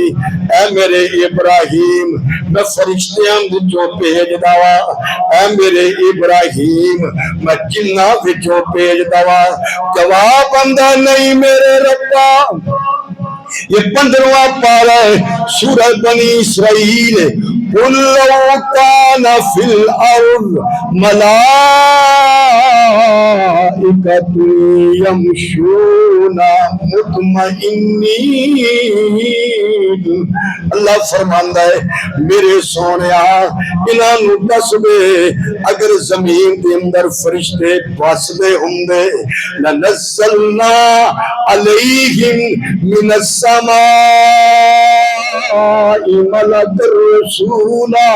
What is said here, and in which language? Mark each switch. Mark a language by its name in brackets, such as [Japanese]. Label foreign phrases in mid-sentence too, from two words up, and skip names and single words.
[Punjabi] اے میرے ابراہیم میں فرشتیاں وچوں بھیجدا واں. اے میرے ابراہیم میں جِنّاں وچوں بھیجدا واں. جواب آندا نہیں میرے ربا۔ ایہ 15واں پارہ اے سورہ بنی اسرائیل. [Arabic] قل لو كان في الأرض ملائكة يمشون مطمئنين. [Punjabi] اللہ فرماندا اے میرے سوہنیا اِنہاں نوں دس دے اگر زمین کے اندر فرشتے وسدے ہندے [Arabic] لنزلنا عليهم من السماء ملكا رسولا.